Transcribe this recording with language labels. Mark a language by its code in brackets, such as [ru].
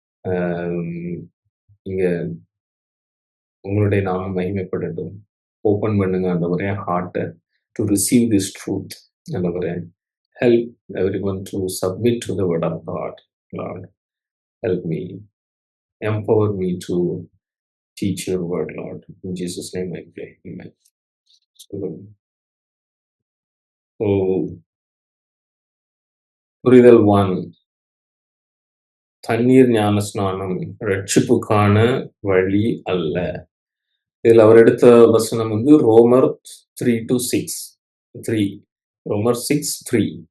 [ta] அம் நீங்க உங்களுடைய நாமம் மகிமைப்படட்டும். [en] Open பண்ணுங்க ஆண்டவரே ஹார்ட்ட டு ரிசீவ் திஸ் ட்ரூத் ஆண்டவரே. Help everyone to submit to the word of God. Lord help me. Empower me to teach your word, Lord. In Jesus' name I pray. Amen. [ta] So, புரிதல் 1 தண்ணீர் ஞானஸ்நானம் ரட்சிப்புக்கான வழி அல்ல. இதுல அவர் எடுத்த வசனம் வந்து ரோமர் 3-6 3 ரோமர் 6:3.